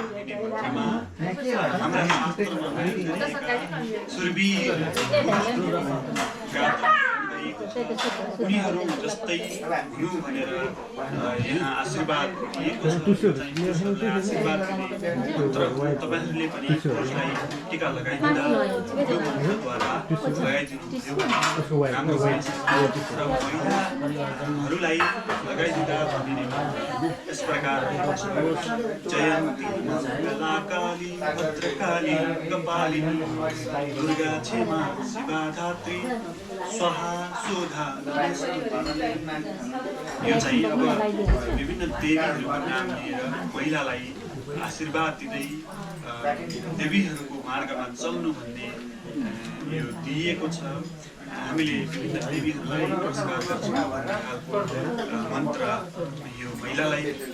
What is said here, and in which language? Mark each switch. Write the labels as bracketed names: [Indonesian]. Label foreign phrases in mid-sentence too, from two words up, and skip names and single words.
[Nepali] उनीहरू जस्तै हुनु भनेर यहाँ आशीर्वाद दिएको छ आशीर्वाद तपाईहरुले पनि उसलाई टीका लगाइदिँदा यो मन्त्रद्वारा लगाइदिनु राम्रो हुन्छ र महिलाहरूलाई लगाइदिँदा यस प्रकार [Sanskrit] जयन्ती कलाकाली भद्रकाली कपालिनी दुर्गा क्षमा शिवा धात्री स्वाहा सोधा [Nepali] यो चाहिँ अब विभिन्न देवीहरूको नाम लिएर महिलालाई आशीर्वाद दिँदै देवीहरूको मार्गमा चल्नु भन्ने यो दिएको छ हामीले विभिन्न देवीहरूलाई नमस्कार गर्छौँ भन्ने खालको मन्त्र यो महिलालाई